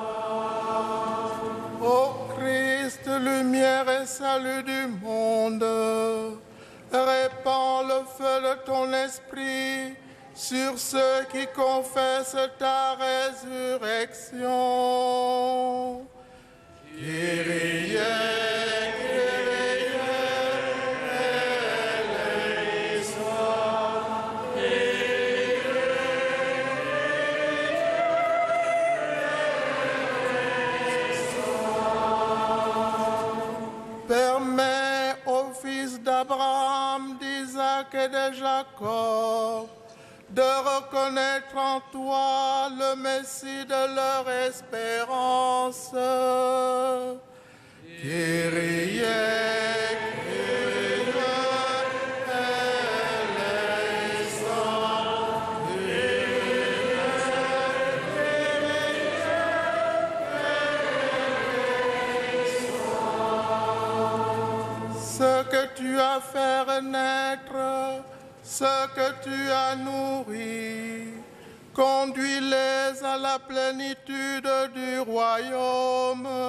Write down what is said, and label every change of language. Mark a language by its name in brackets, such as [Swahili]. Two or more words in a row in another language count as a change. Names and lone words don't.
[French] Ô Christ, lumière et salut du monde, répands le feu de ton esprit sur ceux qui confessent ta résurrection. [Greek] Κύριε, Κύριε, ελέησον, [French] permets aux fils d'Abraham, d'Isaac et de Jacob de reconnaître en toi le Messie de leur espérance. [Greek] Κύριε, Κύριε, ελέησον, [French] ce que tu as fait renaître, ce que tu as nourri, conduis-les à la plénitude du royaume.